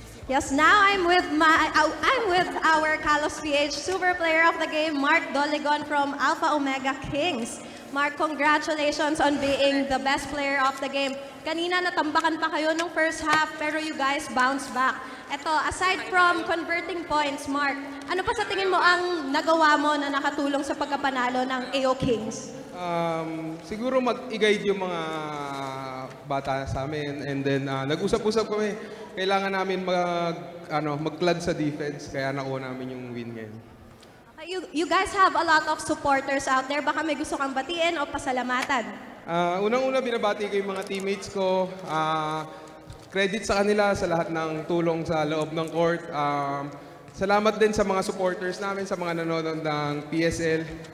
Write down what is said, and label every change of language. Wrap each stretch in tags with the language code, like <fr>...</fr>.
<en>Yes, now I'm with our Carlos PH super player of the game, Mark Duligon from Alpha Omega Kings. Mark, congratulations on being the best player of the game.</en> <tl>Kanina natambakan pa kayo nung first half, pero</tl> <en>you guys bounced back.</en> <tl>Ito,</tl> <en>aside from converting points,</en> <tl>Mark, ano pa sa tingin mo ang nagawa mo na nakatulong sa pagkapanalo ng AO Kings? Siguro mag-i-guide yung mga bata sa amin, and then nag-usap-usap kami. Kailangan namin mag-clud sa defense, kaya nakuha namin yung win ngayon.</tl> <en>You guys have a lot of supporters out there.</en> <tl>Baka may gusto kang batiin o pasalamatan. Unang-una, binabati ko yung mga teammates ko. Credit sa kanila sa lahat ng tulong sa loob ng court. Salamat din sa mga supporters namin, sa mga nanonood ng PSL.</tl>